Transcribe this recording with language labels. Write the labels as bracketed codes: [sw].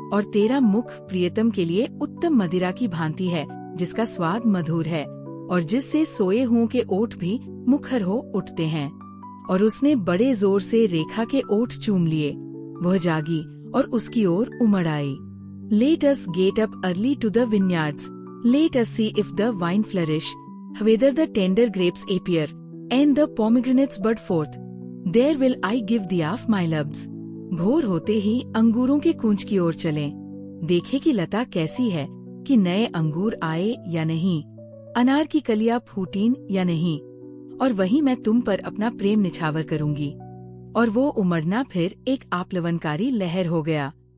[hi] और तेरा मुख प्रियतम के लिए उत्तम मदिरा की भांति है, जिसका स्वाद मधुर है और जिससे सोए हुओं के ओठ भी मुखर हो उठते हैं। और उसने बड़े जोर से रेखा के ओठ चूम लिए। वह जागी और उसकी ओर उमड़ आई। [en] Let us get up early to the vineyards, let us see if the vine flourish, whether the tender grapes appear, and the pomegranates bud forth, there will I give thee of my loves। [hi] भोर होते ही अंगूरों के कूंज की ओर चलें, देखे कि लता कैसी है, कि नए अंगूर आए या नहीं, अनार की कलियां फूटीन या नहीं, और वहीं मैं तुम पर अपना प्रेम निछावर करूंगी। और वो उमड़ना फिर एक आप्लवनकारी लहर हो गया।